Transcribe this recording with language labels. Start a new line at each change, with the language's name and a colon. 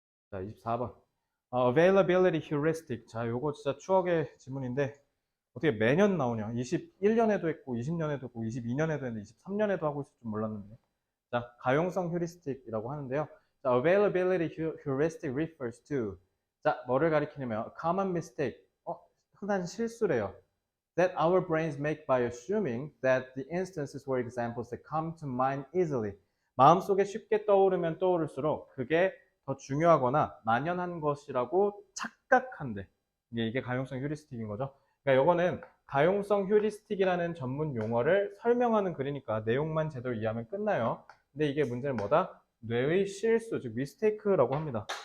Korean: 자, 24번. Availability heuristic. 자, 요거 진짜 추억의 지문인데 어떻게 매년 나오냐. 21년에도 했고 20년에도 했고 22년에도 했는데 23년에도 하고 있을 줄 몰랐는데. 자, 가용성 휴리스틱이라고 하는데요. 자,
English: availability heuristic refers to
Korean: 자, 뭐를 가리키냐면 common mistake. 흔한 실수래요.
English: That our brains make by assuming that the instances or examples that come to mind easily.
Korean: 마음속에 쉽게 떠오르면 떠오를수록 그게 더 중요하거나 만연한 것이라고 착각한대. 이게 가용성 휴리스틱인 거죠. 그러니까 이거는 가용성 휴리스틱이라는 전문 용어를 설명하는 글이니까 내용만 제대로 이해하면 끝나요. 근데 이게 문제는 뭐다? 뇌의 실수, 즉 미스테이크라고 합니다.